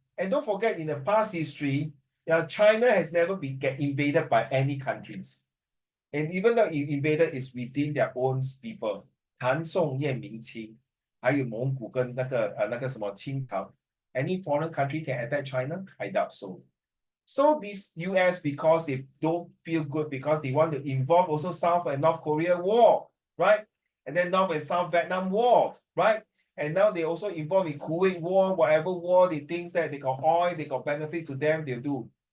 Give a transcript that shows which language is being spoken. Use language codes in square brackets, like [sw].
[en] And don't forget, in the past history, China has never been get invaded by any countries. And even though it invaded, is within their own people. [zh] 唐宋燕明清，还有蒙古跟那个什么清朝。 [en] Any foreign country can attack China? I doubt so. So this US, because they don't feel good, because they want to involve also South and North Korea war, right? And then North and South Vietnam war, right? And now they also involved in Kuwait war, whatever war they think that they got oil, they got benefit to them, they'll do.